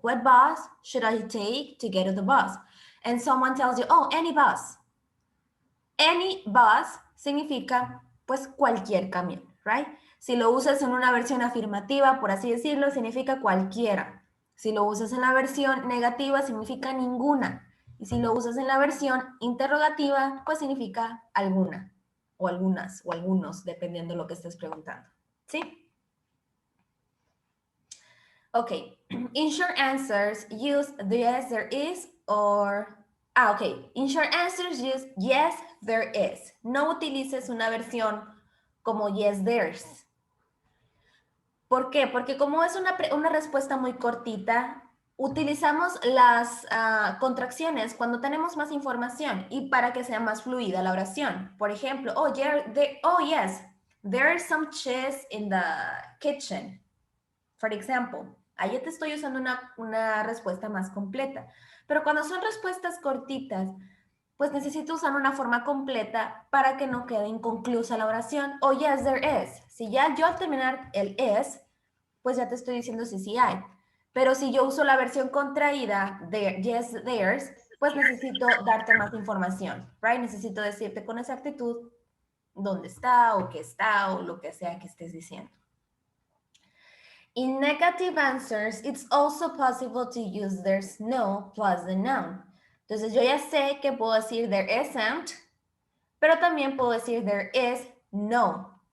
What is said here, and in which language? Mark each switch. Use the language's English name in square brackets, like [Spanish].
[English] What bus should I take to get to the bus? And someone tells you, oh, any bus. [Spanish] Any bus significa pues cualquier camión, right? Si lo usas en una versión afirmativa, por así decirlo, significa cualquiera. Si lo usas en la versión negativa, significa ninguna. Y si lo usas en la versión interrogativa, pues significa alguna, o algunas, o algunos, dependiendo de lo que estés preguntando. ¿Sí? [English] Ok. In short answers, use the yes, there is, or... ok. In short answers, use yes, there is. [Spanish] No utilices una versión como yes, there's. ¿Por qué? Porque como es una respuesta muy cortita, utilizamos las contracciones cuando tenemos más información y para que sea más fluida la oración. Por ejemplo, [English] oh, yes, there are some cheese in the kitchen. For example, [Spanish] ahí te estoy usando una respuesta más completa. Pero cuando son respuestas cortitas, pues necesito usar una forma completa para que no quede inconclusa la oración. [English] Oh, yes, there is. [Spanish] Si ya yo al terminar el is, pues ya te estoy diciendo si sí hay. Pero si yo uso la versión contraída de yes, there's, pues necesito darte más información, right? Necesito decirte con exactitud dónde está o lo que sea que estés diciendo. [English] In negative answers, it's also possible to use there's no plus the noun. [Spanish] Entonces yo ya sé que puedo decir there isn't, pero también puedo decir there is no.